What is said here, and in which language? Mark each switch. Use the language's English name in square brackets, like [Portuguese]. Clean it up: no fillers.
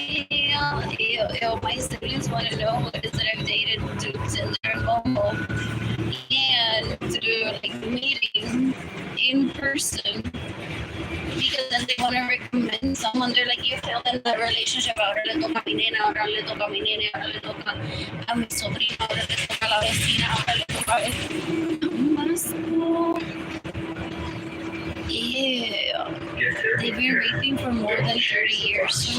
[English] Ew. My siblings want to know what it is that I've dated to Tinder and Bumble. And to do like meeting in person. Because then they want to recommend someone. They're like, you failed in that relationship. [Spanish] Ahora le toca a mi nena, ahora le toca a mi nene, ahora le toca a mi sobrina, ahora le toca a la vecina, ahora le toca a... Ew. [English] They've been raping for more than 30 years.